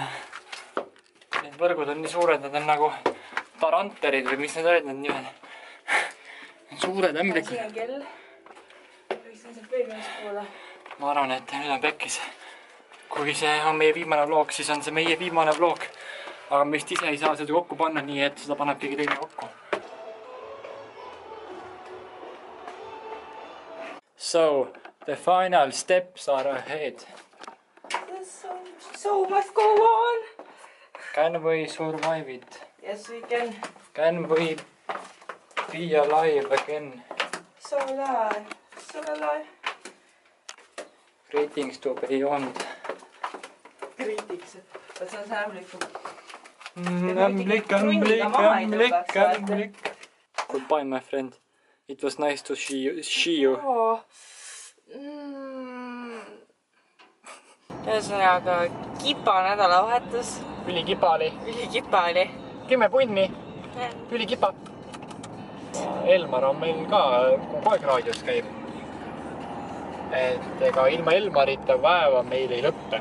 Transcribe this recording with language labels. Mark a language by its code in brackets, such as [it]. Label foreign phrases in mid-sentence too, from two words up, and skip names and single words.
[et] Need võrgud on nii suured, nad on nagu taranterid või mis need olid need nimed. Suured ämblikud. Siin on kell. Võiksin sealt veel mees poole. Ma arvan, et nüüd on pekkis. Kui see on meie viimane vlog, siis on see meie viimane vlog. Aga me vist ise ei saa seda kokku panna nii, et seda paneb keegi teine kokku. [en] So, the final steps are ahead. So must go on. Can we survive it? Yes, we can. Can we be alive again? So alive. So alive. Greetings to beyond. [et] Kriitiks. See on see ämbliku. Ämblik. [en] Goodbye, my friend. It was nice to see you. [et] Ühesõnaga, kipa nädalavahetus. Ülikipa oli. Ülikipa oli. 10 punni. Ülikipa. Elmar on meil ka kogu aeg raadios käib. Et ega ilma Elmarita päeva meil ei lõppe.